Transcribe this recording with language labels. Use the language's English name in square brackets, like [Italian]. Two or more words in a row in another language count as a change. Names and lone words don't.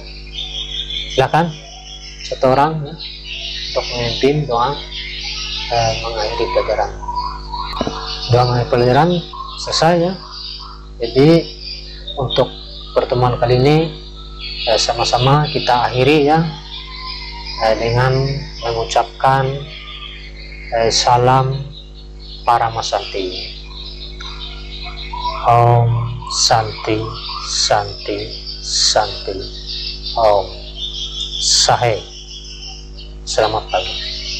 [Indonesian] Silakan satu orang ya, untuk memimpin doa mengakhiri pelajaran. Doa mengakhiri pelajaran selesai ya. Jadi untuk pertemuan kali ini sama-sama kita akhiri ya dengan mengucapkan salam Paramasanti. [Sanskrit] Om Santi Santi Santi. Om Sahe. [Indonesian] Selamat pagi.